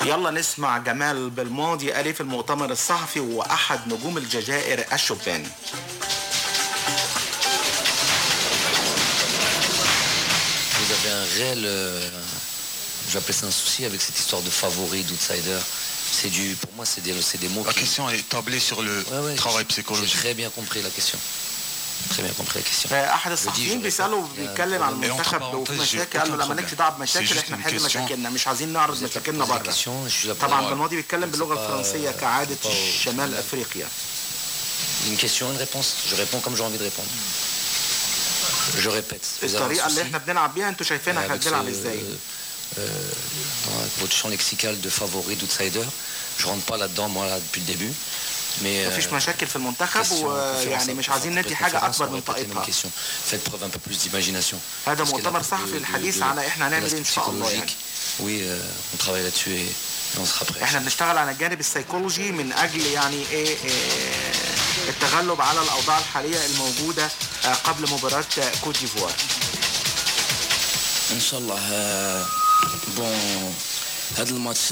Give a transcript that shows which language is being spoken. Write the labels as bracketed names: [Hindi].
[Arabic] نسمع جمال بالماضي أليف المؤتمر الصحفي وأحد نجوم الجزائر الشبان. [French] Vous avez un réel, j'appelle ça un souci avec cette histoire de favori, d'outsider. C'est du, pour moi, c'est des mots. La question est tablée sur le travail psychologique. J'ai très bien compris la question. Très bien compris la question. [Arabic] أحد الصحفيين بيسألوا بيتكلم عن المنتخب وفي مشاكل، قال له لما نكسي تعب مشاكل احنا نحل مشاكلنا، مش عايزين نعرض مشاكلنا بره. طبعا بالماضي بيتكلم باللغة الفرنسية كعادة شمال افريقيا. [French] Une question, une réponse. Je réponds comme j'ai envie de répondre. Je répète. [Arabic] الطريقة اللي احنا بنلعب بيها انتوا شايفينها احنا بنلعب ازاي؟ [French] Dans votre champ lexical de favori, d'outsider, je rentre pas là-dedans moi là, depuis le début. Mais [Arabic] فيش مشاكل في المنتخب ويعني مش عايزين ندي حاجة أكبر من طاقتها. [French] Faites preuve un peu plus d'imagination. [Arabic] هذا مؤتمر صحفي الحديث على إحنا نعمل إن شاء الله. [French] Oui, on travaille là-dessus et [Arabic] احنا بنشتغل على الجانب السيكولوجي من اجل يعني ايه التغلب على الاوضاع الحاليه الموجوده قبل مباراه كوت ديفوار. ان شاء الله بون هذا الماتش